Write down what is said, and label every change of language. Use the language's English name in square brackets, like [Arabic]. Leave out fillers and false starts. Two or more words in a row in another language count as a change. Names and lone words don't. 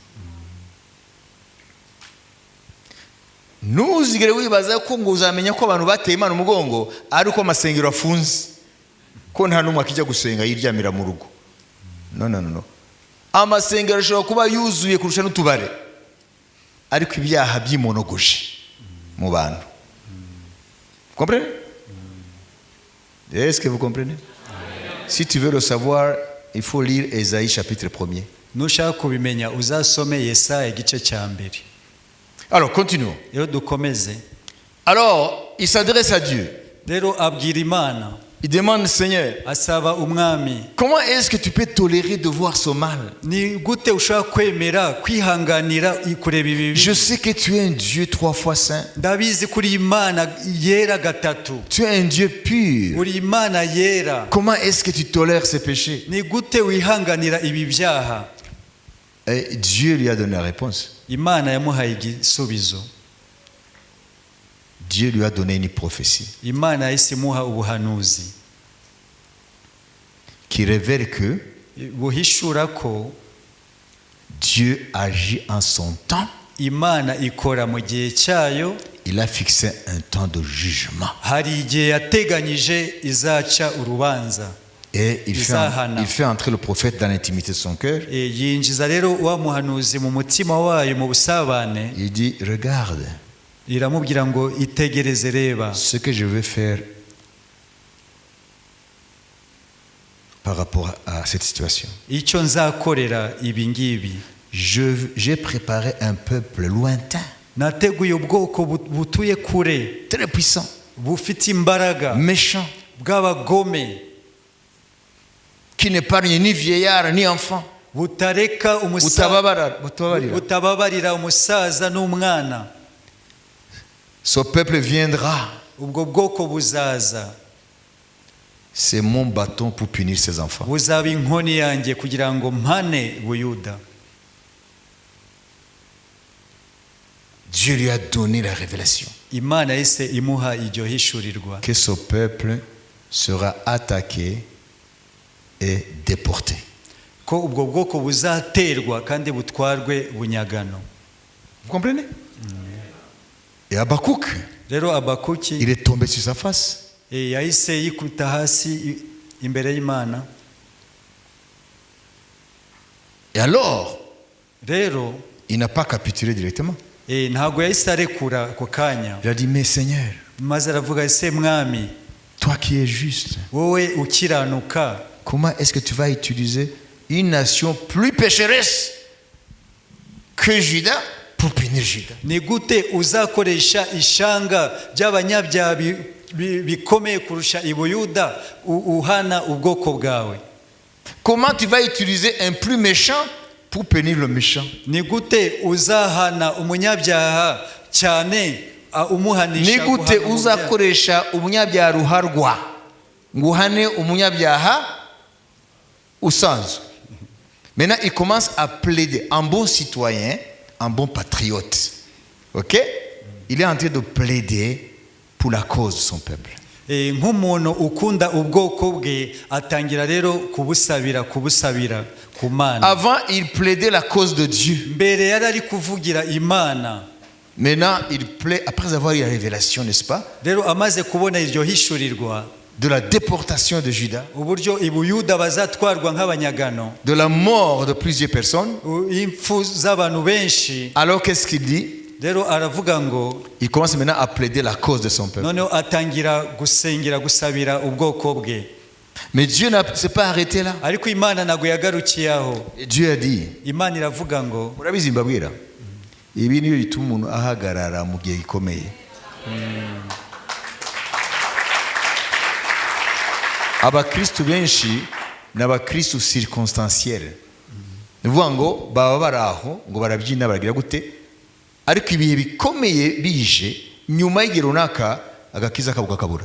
[Kinyarwanda] Ntuzigere wibaza ko ngo uzamenya ko abantu bateye Imana umugongo ari uko amasengero afunze, ko nta n'umwe akijya gusenga yiryamira mu rugo. No. Amasengero ashobora kuba yuzuye kurusha n'utubare, ariko ibyaha byimonogoje mu bantu. [French] Vous comprenez? Est-ce que vous comprenez? Si tu veux le savoir, il faut lire Ésaïe chapitre 1er. [Kinyarwanda] nushaka kubimenya uzasome Yesaya igice cya mbere. [French] Alors, continuons. [Kinyarwanda] Rero dukomeze. [French] Alors, il s'adresse à Dieu. [Kinyarwanda] Rero abwira Imana, [French] Il demande, Seigneur, [Kinyarwanda] asaba umwami, [French] comment est-ce que tu peux tolérer de voir ce mal? [Kinyarwanda] ni gute ushaka kwemera kwihanganira kureba ibi [French] Je [Kinyarwanda] bibi? [French] sais que tu es un Dieu 3 fois saint. [Kinyarwanda] Ndabizi kuri Imana yera gatatu, [French] Tu es un Dieu pur. [Kinyarwanda] uri Imana yera. [French] Comment est-ce que tu tolères ces péchés? [Kinyarwanda] Ni gute wihanganira ibi byaha? [French] Et Dieu lui a donné la réponse. [Kinyarwanda] Imana yamuhaye igisubizo. [French] Dieu lui a donné une prophétie [Kinyarwanda] Imana yahise imuha ubuhanuzi [French] qui révèle que [Kinyarwanda] buhishura ko [French] Dieu agit en son temps. [Kinyarwanda] Imana ikora mu gihe cyayo. [French] Il a fixé un temps de jugement. [Kinyarwanda] Hari igihe yateganyije izaca urubanza. [French] Et il fait entrer le prophète dans l'intimité de son cœur. [Kinyarwanda] Yinjiza rero wa muhanuzi mu mutima wayo mu busabane. [French] Il dit, regarde [Kinyarwanda] Iramubwira ngo itegereze, reba [French] ce que je vais faire par rapport à cette situation. [Kinyarwanda] icyo nzakorera ibi ngibi. [French] J'ai préparé un peuple lointain, [Kinyarwanda] Nateguye ubwoko butuye kure, [French] très puissant, [Kinyarwanda] bufite imbaraga, [French] méchant, [Kinyarwanda] bw'abagome, [French] qui n'épargne ni vieillard ni enfant. [Kinyarwanda] butareka butababarira umusaza n'umwana. [French] Ce peuple viendra. [Kinyarwanda] Ubwo bwoko buzaza, [French] C'est mon bâton pour punir ses enfants. [Kinyarwanda] buzaba inkoni yanjye kugira ngo mpane Buyuda. [French] Dieu lui a donné la révélation [Kinyarwanda] Imana yahise imuha iryo hishurirwa [French] que ce peuple sera attaqué et déporté. [Kinyarwanda] ko ubwo bwoko buzaterwa kandi butwarwe bunyagano. [French] Vous comprenez? Et Habakkuk, [Kinyarwanda] Rero Abakuki [French] il est tombé sur sa face. [Kinyarwanda] yahise yikuta hasi imbere y'Imana. [French] Et alors, [Kinyarwanda] Rero [French] il n'a pas capitulé directement. [Kinyarwanda] ntabwo yahise arekura ako kanya, [French] Il a dit, mais Seigneur, [Kinyarwanda] maze aravuga, ese mwami, [French] toi qui es juste, [Kinyarwanda] wowe ukiranuka, [French] comment est-ce que tu vas utiliser une nation plus pécheresse que Juda pour punir Juda? [Kinyarwanda] ni gute uzakoresha ishanga ry'abanyabyaha bikomeye kurusha i Buyuda uhana ubwoko bwawe? [French] Comment tu vas utiliser un plus méchant pour punir le méchant? [Kinyarwanda] Ni gute uzahana umunyabyaha cyane umuhanisha? Ni gute uzakoresha umunyabyaha ruharwa ngo uhane umunyabyaha usanzwe? [French] Maintenant, il commence à plaider en bon citoyen, en bon patriote. Ok? Il est en train de plaider pour la cause de son peuple. [Kinyarwanda] nk'umuntu ukunda ubwoko bwe atangira rero kubusabira ku Mana. [French] Avant, il plaidait la cause de Dieu. [Kinyarwanda] Mbere yari ari kuvugira Imana. [French] Maintenant, il plaît, après avoir eu la révélation, n'est-ce pas? [Kinyarwanda] Rero amaze kubona iryo hishurirwa, [French] de la déportation de Juda, [Kinyarwanda] uburyo i Buyuda bazatwarwa nk'abanyagano, [French] de la mort de plusieurs personnes. [Kinyarwanda] impfu z'abantu benshi. [French] Alors qu'est-ce qu'il dit? [Kinyarwanda] Rero aravuga ngo [French] Il commence maintenant à plaider la cause de son peuple. [Kinyarwanda] noneho atangira gusengera gusabira ubwoko bwe. [French] Mais Dieu ne s'est pas arrêté là. [Kinyarwanda] Ariko Imana ntabwo yagarukiye aho. [French] Et Dieu a dit, [Kinyarwanda] Imana iravuga ngo murabizi mbabwira, ibi niyo bituma umuntu ahagarara mu gihe gikomeye. Abakristu benshi ni abakristu circonstanciel. Ni ukuvuga ngo baba bari aho ngo barabyina baragira gute, ariko ibihe bikomeye bije nyuma y'igihe runaka agakiza kabuga kabura.